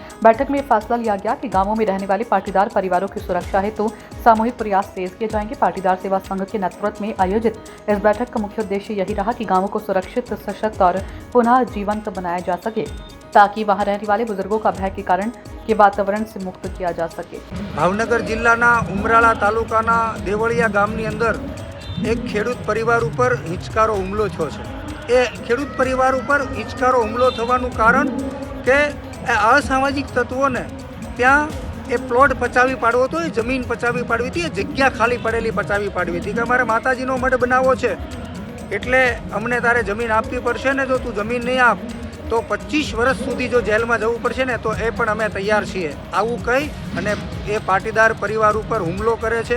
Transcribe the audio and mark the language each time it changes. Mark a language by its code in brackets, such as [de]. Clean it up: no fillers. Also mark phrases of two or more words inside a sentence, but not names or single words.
[hi] बैठक में फैसला लिया गया कि गांवों में रहने वाले पाटीदार परिवारों की सुरक्षा हेतु सामूहिक प्रयास तेज किए जाएंगे। पाटीदार सेवा संघ के नेतृत्व में आयोजित इस बैठक का मुख्य उद्देश्य यही रहा कि गांवों को सुरक्षित, सशक्त और पुनः जीवंत बनाया जा सके, ताकि वहां रहने वाले बुजुर्गों का भय के कारण के वातावरण से मुक्त किया जा सके। [gu] ભાવનગર જિલ્લાના ઉમરાળા તાલુકાના દેવળિયા ગામની અંદર એક ખેડૂત પરિવાર પર હિંચકારો હુમલો થયો છે। એ ખેડૂત પરિવાર પર હિંચકારો હુમલો થવાનું કારણ કે અસામાજિક તત્વોને ત્યાં એ પ્લૉટ પચાવી पाडવો હતો, એ જમીન પચાવી પાડવી હતી, એ જગ્યા ખાલી પડેલી પચાવી પાડવી હતી કે અમારે માતાજીનો મઢ બનાવવો છે એટલે અમને તારે જમીન આપવી પડશે ને, જો તું જમીન નહીં આપ તો 25 વર્ષ સુધી જો જેલમાં જવું પડશે ને તો એ પણ અમે તૈયાર છીએ, આવું કહી અને એ પાટીદાર પરિવાર ઉપર હુમલો કરે છે।